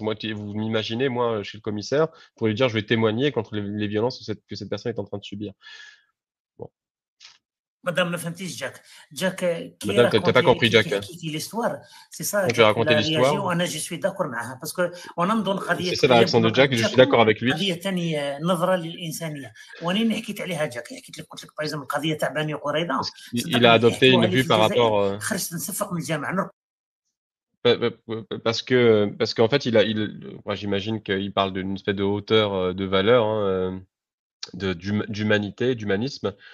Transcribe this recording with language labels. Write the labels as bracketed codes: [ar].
[fr] Moi, vous m'imaginez, moi, chez le commissaire, pour lui dire je vais témoigner contre les violences que cette personne est en train de subir. [ar] مادام ما فهمتيش جاك كي [fr] Madame, t'as pas compris, Jack. [ar] حكيتي ليستوار [fr] سي سا Quand j'ai raconté l'histoire, [ar] وانا [fr] جو سوي داكور [ar] معها باسكو وانا نظن قضيه [fr] c'est ça la réaction de Jack, je suis d'accord avec lui. [ar] قضيه ثانيه نظره للانسانيه وانا حكيت عليها جاك حكيت لك قلت لك بايزم القضيه تاع بني قريظه [fr] Il a adopté une vue par rapport. [ar] خرجت نصفق من الجامعه [fr] Parce qu'en fait, moi, j'imagine qu'il parle d'une espèce de hauteur de valeur, hein, d'humanité, d'humanisme.